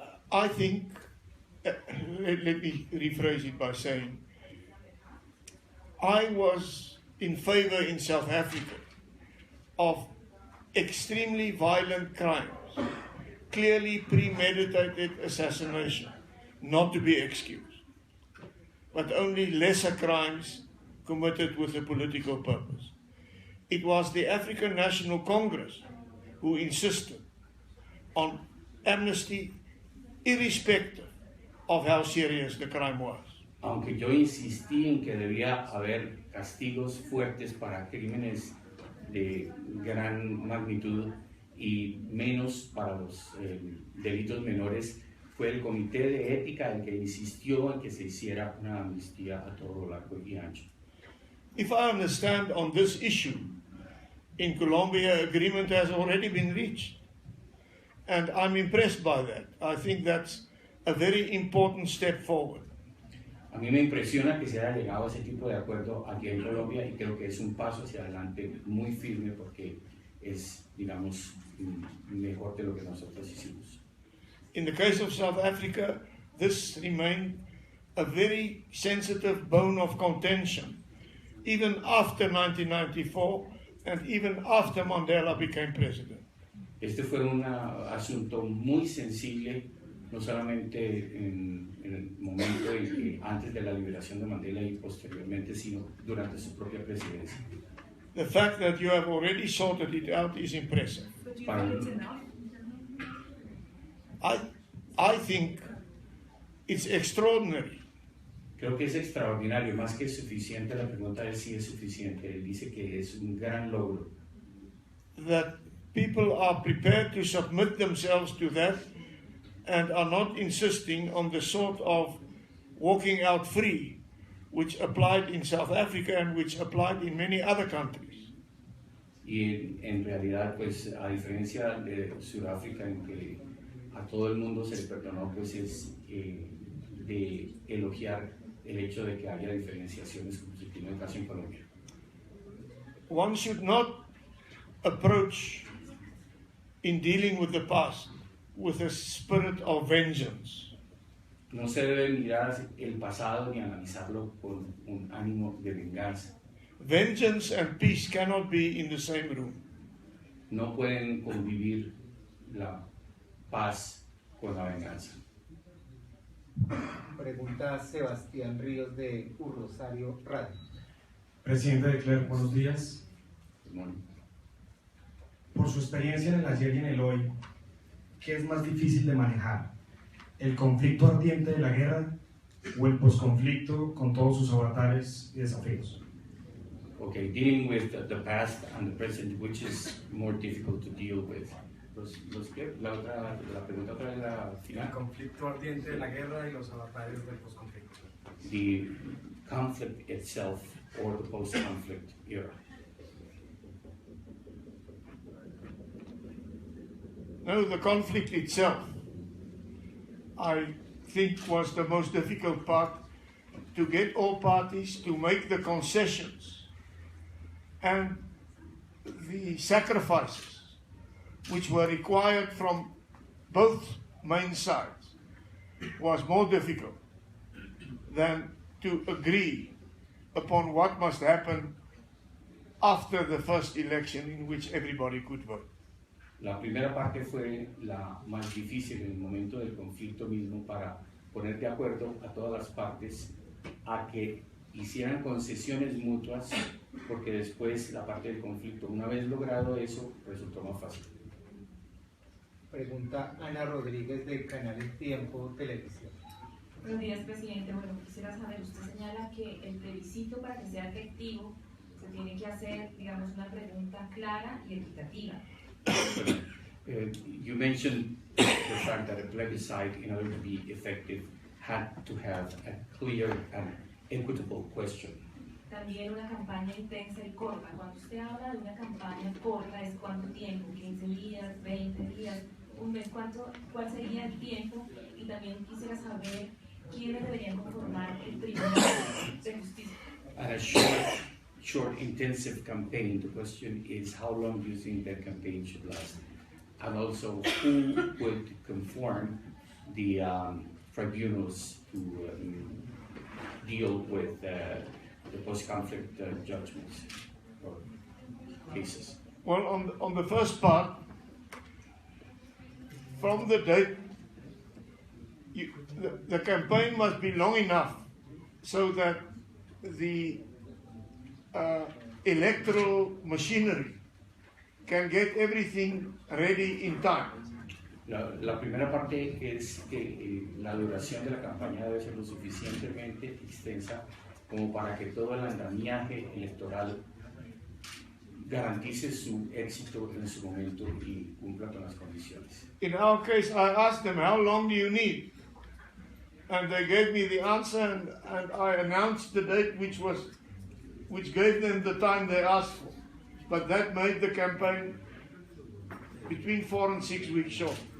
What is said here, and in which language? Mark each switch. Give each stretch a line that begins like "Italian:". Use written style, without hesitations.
English: I think, let me rephrase it by saying, I was in favor in South Africa of extremely violent crimes, clearly premeditated assassination, not to be excused, but only lesser crimes committed with a political purpose. It was the African National Congress who insisted on amnesty irrespective of how serious the crime was.
Spanish: Aunque yo insistí en que debía haber castigos fuertes para crímenes de gran magnitud y menos para los delitos menores, fue el Comité de Ética el que insistió en que se hiciera una amnistía a todo lo largo y ancho.
English: If I understand on this issue, in Colombia agreement has already been reached. And I'm impressed by that. I think that's a very important step forward.
Spanish: A mí me impresiona que se haya llegado a ese tipo de acuerdo aquí en Colombia y creo que es un paso hacia adelante muy firme porque es, digamos, mejor de lo que nosotros hicimos.
English: In the case of South Africa, this remained a very sensitive bone of contention, even after 1994 and even after Mandela became president.
Spanish: Este fue un asunto muy sensible, no solamente en el momento en que antes de la liberación de Mandela y posteriormente, sino durante su propia presidencia.
English: The fact that you have already sorted it out is impressive. But do you think it's enough? I think it's extraordinary.
Spanish: Creo que es extraordinario, más que suficiente. La pregunta es si es suficiente. Él dice que es un gran logro.
English: That people are prepared to submit themselves to that and are not insisting on the sort of walking out free which applied in South Africa and which applied in many other countries.
Spanish: Y en realidad, pues, a diferencia de Sudáfrica, en que a todo el mundo se le perdonó, pues es de elogiar el hecho de que haya diferenciaciones, como se tiene en el caso en Colombia.
English: One should not approach in dealing with the past with a spirit of vengeance.
Spanish: No se debe mirar el pasado ni analizarlo con un ánimo de venganza.
English: Vengeance and peace cannot be in the same room.
Spanish: No pueden convivir la paz con la venganza. Pregunta Sebastián Ríos de Rosario Radio. Presidente de Klerk, buenos días. Bueno, Por su experiencia en el ayer y en el hoy, ¿qué es más difícil de manejar? ¿El conflicto ardiente de la guerra o el posconflicto con todos sus avatares y desafíos?
English: okay, dealing with the past and the present, which is more difficult to deal with.
Spanish: La pregunta otra vez la final. El conflicto ardiente de la guerra y los avatares del posconflicto.
English: The conflict itself or the post-conflict era. No, the conflict itself, I think, was the most difficult part, to get all parties to make the concessions and the sacrifices which were required from both main sides was more difficult than to agree upon what must happen after the first election in which everybody could vote.
Spanish: La primera parte fue la más difícil en el momento del conflicto mismo para poner de acuerdo a todas las partes a que hicieran concesiones mutuas, porque después la parte del conflicto, una vez logrado eso, resultó más fácil. Pregunta Ana Rodríguez del canal El Tiempo Televisión. Buenos días, presidente. Bueno, quisiera saber, usted señala que el plebiscito para que sea efectivo se tiene que hacer, digamos, una pregunta clara y equitativa.
English: You mentioned the fact that a plebiscite, in order to be effective, had to have a clear and equitable question.
Spanish: También una campaña intensa y corta. Cuando usted habla de una campaña corta, ¿es cuánto tiempo? ¿15 días, 20 días, un mes? ¿Cuál sería el tiempo? Y también quisiera saber quiénes deberían conformar el Tribunal de Justicia.
English: And a short, intensive campaign, the question is how long do you think that campaign should last? And also, who would conform the tribunals to deal with the post-conflict judgments or cases? Well, on the first part, from the date, the campaign must be long enough so that the electoral machinery can get everything ready in time.
Spanish: La primera parte es que la duración de la campaña debe ser lo suficientemente extensa como para que todo el andamiaje electoral garantice su éxito en su momento y cumpla con las condiciones.
English: In our case, I asked them, how long do you need? And they gave me the answer, and I announced the date which gave them the time they asked for. But that made the campaign between 4 and 6 weeks short.